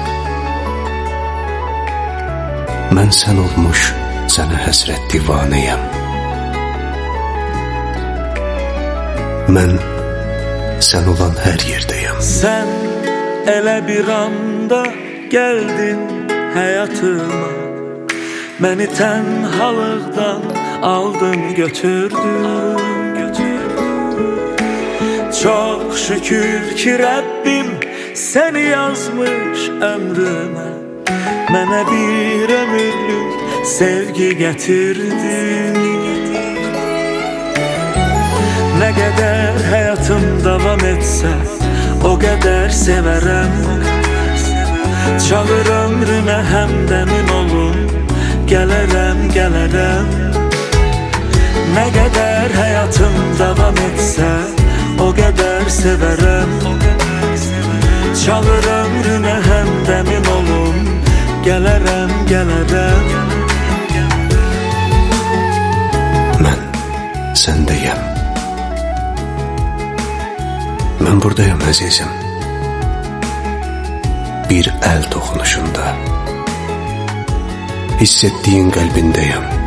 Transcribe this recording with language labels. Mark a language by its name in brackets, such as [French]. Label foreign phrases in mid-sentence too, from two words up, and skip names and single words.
[Azerbaijani] Mən sən olmuş, sənə həsrət divanəyəm. Mən sən olan hər yerdəyəm. Sən elə bir anda gəldin həyatıma, məni tənhalıqdan aldın götürdün. [Turkish] Çok şükür ki Rabbim seni yazmış ömrüme, [Azerbaijani] mənə bir ömürlük sevgi getirdin. [Turkish] Ne kadar hayatım devam etse o kadar severim. Çalır ömrüme hemdemin olun, [Azerbaijani] gələrəm, gələrəm. [Turkish] Ne kadar hayatım devam etse o kadar severim. Çalır ömrüne hemdemin olun, [Azerbaijani] gələrəm, gələrəm. Mən səndəyəm. Mən buradayım əzizim. Bir əl toxunuşunda, hiss etdiyin qəlbindəyəm.